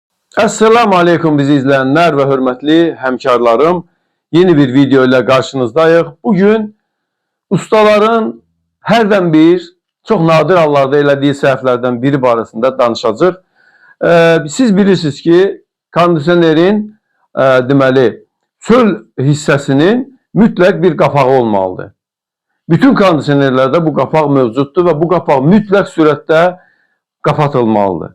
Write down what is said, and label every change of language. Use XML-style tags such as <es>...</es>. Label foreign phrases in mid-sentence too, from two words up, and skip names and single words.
<tr>Esselamu Aleyküm bizi izleyenler ve hürmetli hemkarlarım. Yeni bir video ile karşınızdayız.</tr> <az>Bugün ustaların hərdən bir,</az> <tr>çok nadir</tr> <az>hallarda elədiyi səhvlərdən biri barəsində danışacağıq. Siz bilirsiniz ki, kondisionerin deməli, çöl hissəsinin mütləq bir qapağı olmalıdır. Bütün kondisionerlərdə bu qapaq mövcuddur və bu qapaq mütləq sürətdə qapatılmalıdır.</az>